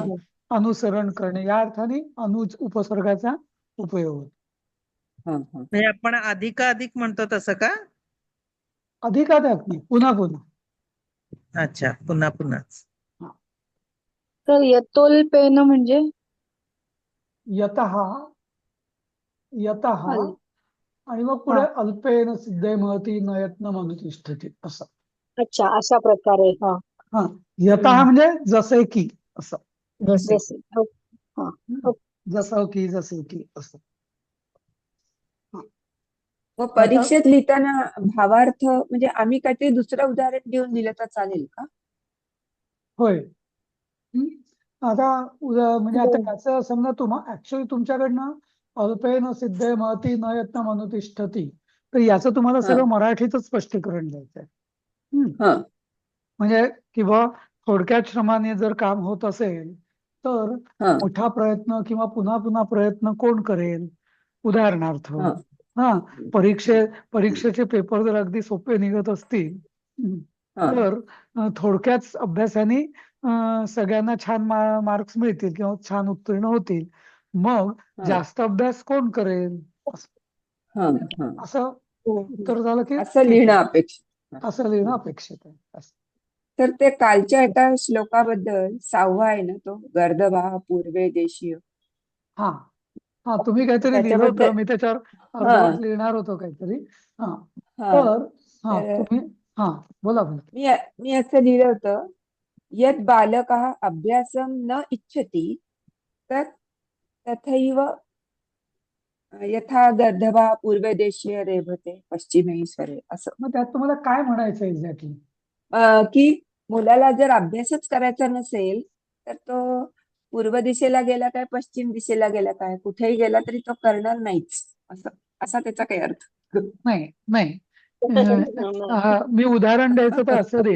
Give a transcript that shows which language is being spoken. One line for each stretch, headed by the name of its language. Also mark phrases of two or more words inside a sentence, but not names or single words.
Marathi: अनुसरण करणे, या अर्थाने उपसर्गाचा उपयोग होतो. म्हणजे आपण अधिकाधिक म्हणतो तसं का? अधिकाधिक नाही, पुन्हा पुन्हा. अच्छा, पुन्हा पुन्हाच. तर यतोल्पेन म्हणजे
Sanskrit: यतः यतः अल-
Marathi: आणि मग पुढे
Sanskrit: अल्पेन सिद्धे महती न यत्नम अनुतिष्ठती
Marathi: असं. अच्छा, अशा प्रकारे. हा. हा, यतः म्हणजे जसे की असं. जसे. जसं की जसे की असं. मग परीक्षेत लिहिताना भावार्थ म्हणजे आम्ही काहीतरी दुसरं उदाहरण देऊन दिलं तर चालेल का? होय. आता म्हणजे आता याचं समजा ऍक्च्युअली तुमच्याकडनं
Sanskrit: अल्पेन सिद्धे महती न यत्नम अनुतिष्ठती,
Marathi: तर याचं तुम्हाला सगळं मराठीतच स्पष्टीकरण द्यायचंय. हा म्हणजे किंवा थोडक्यात श्रमाने जर काम होत असेल तर हा मोठा प्रयत्न किंवा पुन्हा पुन्हा प्रयत्न कोण करेल? उदाहरणार्थ हा हा परीक्षेचे पेपर जर अगदी सोपे निघत असतील हा तर थोडक्याच अभ्यासाने सगळ्यांना छान मार्क्स मिळतील किंवा छान उत्तीर्ण होतील. मग जास्त अभ्यास कोण करेल? हा हा असं उत्तर झालं की असं ठीक लिहिणं आहे, अपेक्षित. असं लिहिणं अपेक्षित आहे असं. तर ते कालच्या एका श्लोकाबद्दल 6वा आहे ना तो
Sanskrit: गर्दभा पूर्वे देशीय.
Marathi: हा हा, तुम्ही काहीतरी लिहिलं होतं, त्याच्याबद्दल मी त्याच्यावर हा अर्धवट लिहिणार होतो काहीतरी. हा हा तर हा तर तुम्ही हा बोला बोला. मी असं लिहिलं होतं
Sanskrit: यत बालकः अभ्यासं न इच्छति तत् तथैव यथा गर्दभा पूर्वे देशीय रेभते पश्चिमे स्वरे असं.
Marathi: मग त्यात तुम्हाला काय म्हणायचं एक्झॅक्टली? की मुलाला जर अभ्यासच करायचा नसेल तर तो पूर्व दिशेला गेला काय पश्चिम दिशेला गेला काय कुठेही गेला तरी तो करणार नाहीच असं असा त्याचा काही अर्थ. नाही नाही, मी उदाहरण द्यायचं तर असं देईन.